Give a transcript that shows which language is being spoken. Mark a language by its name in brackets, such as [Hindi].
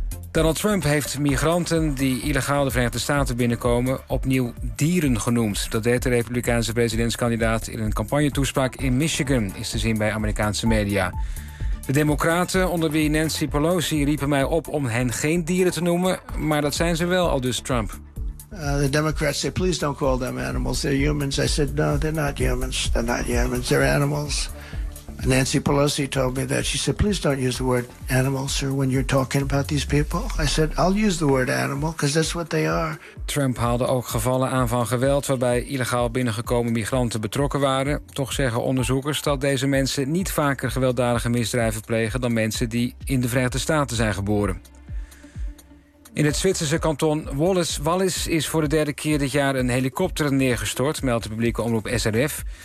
[Dutch] Donald Trump heeft migranten die illegaal de Verenigde Staten binnenkomen opnieuw dieren genoemd. Dat deed de Republikeinse presidentskandidaat in een campagnetoespraak in Michigan, is te zien bij Amerikaanse media. De Democraten, onder wie Nancy Pelosi, riepen mij op om hen geen dieren te noemen, maar dat zijn ze wel, al dus Trump. [English] The Democrats say, please don't call them animals, they're humans. I said, no, they're not humans, they're animals. Nancy Pelosi told me that. She said, please don't use the word animal, sir, when you're talking about these people. I said, I'll use the word animal, because that's what they are. [Dutch] Trump haalde ook gevallen aan van geweld waarbij illegaal binnengekomen migranten betrokken waren. Toch zeggen onderzoekers dat deze mensen niet vaker gewelddadige misdrijven plegen dan mensen die in de Verenigde Staten zijn geboren. In het Zwitserse kanton Wallis is voor de 3e keer dit jaar een helikopter neergestort, meldt de publieke omroep SRF.